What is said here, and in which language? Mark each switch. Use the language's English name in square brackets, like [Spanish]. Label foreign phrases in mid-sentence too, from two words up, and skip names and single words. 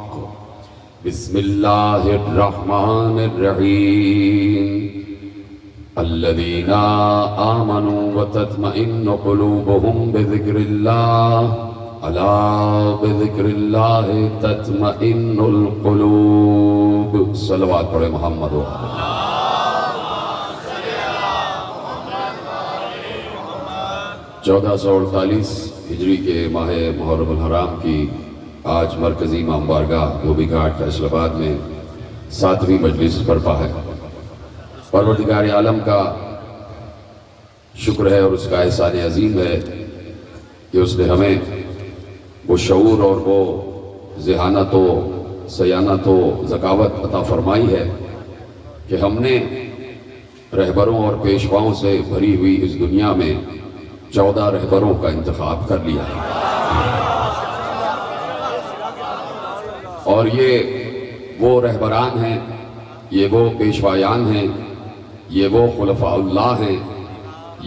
[Arabic] بسم الله الرحمن الرحيم. الذين آمنوا وتطمئن قلوبهم بذكر الله ألا بذكر الله تطمئن القلوب. [Urdu] صلوات پڑھے محمد. 1448 ہجری کے ماہ محرم الحرام کی آج مرکزی امام بارگاہ دھوبی گھاٹ فیصل آباد میں 7ویں مجلس برپا ہے. پروردگار عالم کا شکر ہے اور اس کا احسان عظیم ہے کہ اس نے ہمیں وہ شعور اور وہ ذہانت و سیانت و ذکاوت عطا فرمائی ہے کہ ہم نے رہبروں اور پیشواؤں سے بھری ہوئی اس دنیا میں 14 رہبروں کا انتخاب کر لیا ہے. اور یہ وہ رہبران ہیں، یہ وہ پیشوایان ہیں، یہ وہ خلفاء اللہ ہیں، یہ